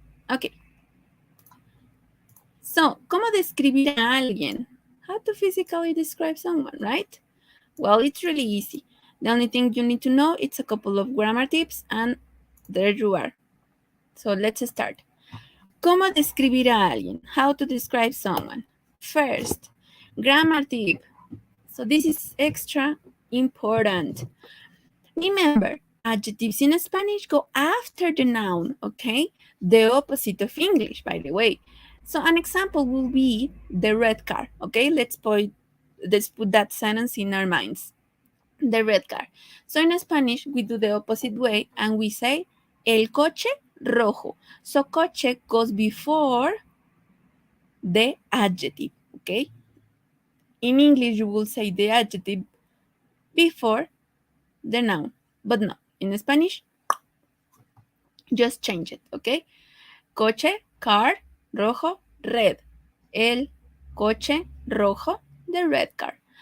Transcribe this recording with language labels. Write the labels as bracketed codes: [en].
[es] Okay, so, ¿cómo describir a alguien? [en] How to physically describe someone, right? Well, it's really easy. The only thing you need to know is a couple of grammar tips, and there you are. So let's start. [es] ¿Cómo describir a alguien? [en] How to describe someone. First, grammar tip. So this is extra important. Remember, adjectives in Spanish go after the noun, okay? The opposite of English, by the way. So an example will be the red car, okay? Let's put that sentence in our minds. The red car. So in Spanish, we do the opposite way and we say [es] el coche rojo. [en] So coche goes before the adjective, okay? In English, you will say the adjective before the noun, but no. In Spanish, just change it, okay? Coche, car, rojo, red. [es] El coche rojo, [en] the red car.